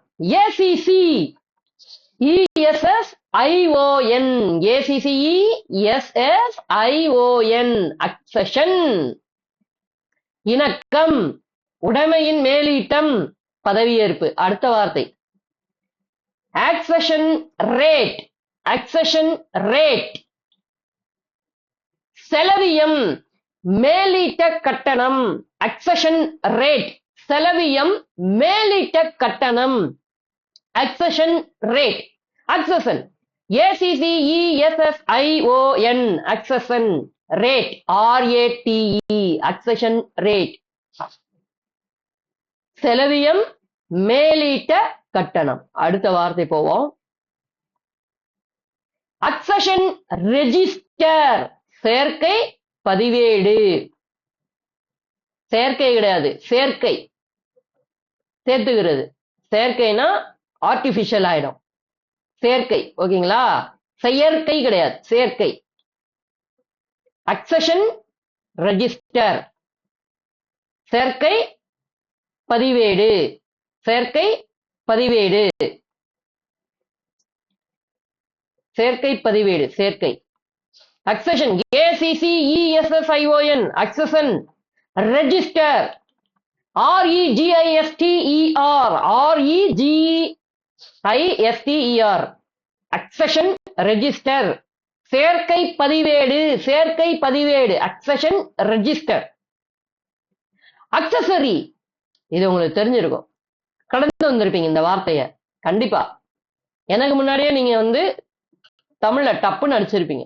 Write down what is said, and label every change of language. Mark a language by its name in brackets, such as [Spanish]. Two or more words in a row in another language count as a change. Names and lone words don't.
[English] ACCESSION ACCESSION accession [Tamil] இணக்கம், உடைமையின் மேலீட்டம், பதவியேற்பு. அடுத்த வார்த்தை [English] accession rate accession rate [Tamil] செலவியம், மேலீட்ட கட்டணம். [English] accession rate [Tamil] செலவியம், மேலீட்ட கட்டணம். [English] accession rate accession ACCESSION accession rate RATE accession rate [Tamil] செலவியம், மேலீட்ட கட்டணம். அடுத்த வார்த்தை போவோம். [English] accession register [Tamil] சேர்க்கை பதிவேடு. சேர்க்கை கிடையாது, சேர்க்கை, சேர்த்துக்கிறது. சேர்க்கைனா ஆர்டிபிஷியல் ஆயிடும். சேர்க்கை ஓகேங்களா? செயற்கை கிடையாது, சேர்க்கை. [English] accession register [Tamil] சேர்க்கை பதிவேடு, சேர்க்கை பதிவேடு, சேர்க்கை பதிவேடு, சேர்க்கை. [English] accession ACCESSION accession register REGISTER accession register [Tamil] சேர்க்கை பதிவேடு, சேர்க்கை பதிவேடு. [English] accession register accessory [Tamil] இது உங்களுக்கு தெரிஞ்சிருக்கும், கடந்து வந்திருப்பீங்க இந்த வார்த்தைய கண்டிப்பா. எனக்கு முன்னாடியே நீங்க தமிழ்ல டப்புன்னு அடிச்சிருப்பீங்க.